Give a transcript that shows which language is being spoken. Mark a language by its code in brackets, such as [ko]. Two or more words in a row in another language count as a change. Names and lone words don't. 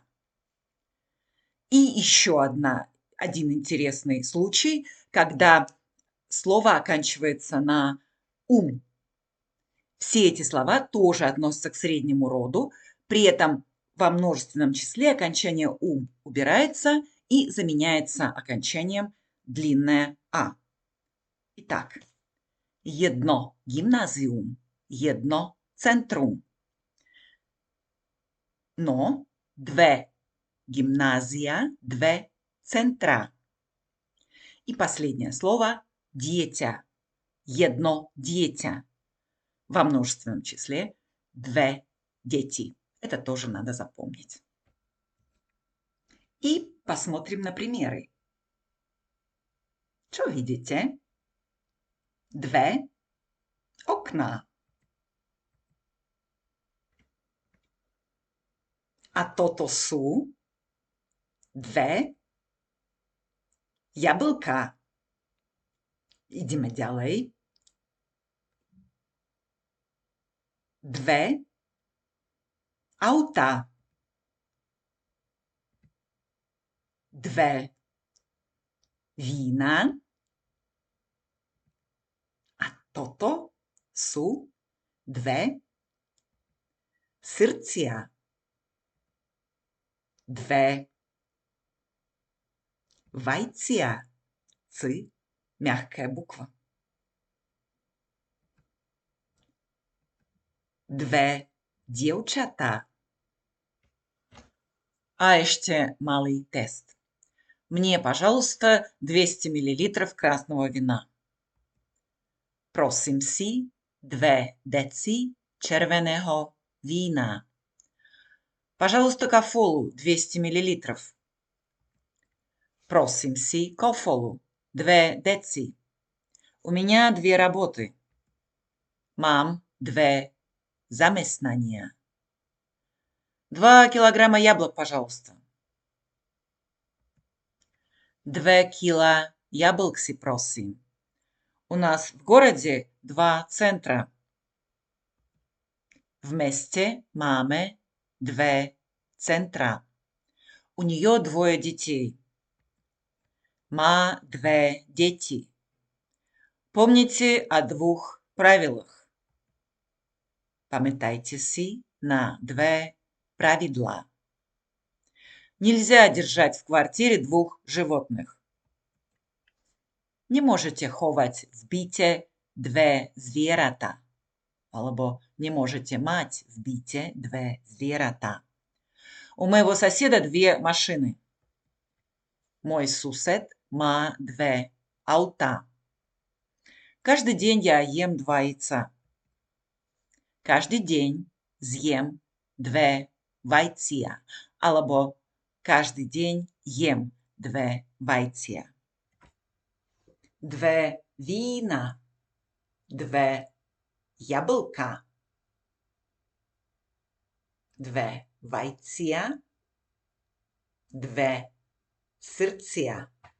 [ru] И еще один интересный случай, когда слово оканчивается на «ум». Все эти слова тоже относятся к среднему роду, при этом во множественном числе окончание «ум» убирается и заменяется окончанием длинное «а». Итак, [sk] jedno gymnázium, jedno centrum. Но dve gymnázia, dve centrá. [ru] И последнее слово «дитя», [sk] jedno dieťa. [ru] Во множественном числе [sk] dve deti. [ru] Это тоже надо запомнить. И посмотрим на примеры. Что видите? [sk] Dve okná. А toto sú dve jablka. Ideme ďalej. Dve auta. Dve vína. A toto sú dve srdcia. Dve vajcia. [ru] C, мягкая буква. [sk] Dve dievčatá. [ru] А ešte малый тест. Мне, пожалуйста, 200 мл красного вина. [sk] Prosím si 2 deci červeného vína. [ru] Пожалуйста, кофолу 200 мл. [sk] Prosím si кофолу 2 deci. [ru] У меня 2 работы. [sk] Mám 2 zamestnania. [ru] 2 килограмма яблок, пожалуйста. [sk] 2 kilo jabĺk si prosím. [ru] У нас в городе 2 центра. [sk] V meste máme 2 centrá. [ru] У нее 2 детей. [sk] Má 2 deti. [ru] Помните о 2 правилах. [sk] Pamätajte si na 2 pravidlá. [ru] Нельзя держать в квартире 2 животных. [sk] Nemôžete chovať v byte 2 zvieratá. Alebo nemôžete mať v byte 2 zvieratá. [ru] У моего соседа 2 машины. [sk] Môj sused má 2 autá. [ru] Каждый день я ем 2 яйца. [sk] Každý deň zjem 2 vajcia. Alebo každý deň jem 2 vajcia. 2 vína. 2 jablka. 2 vajcia. 2 srdcia.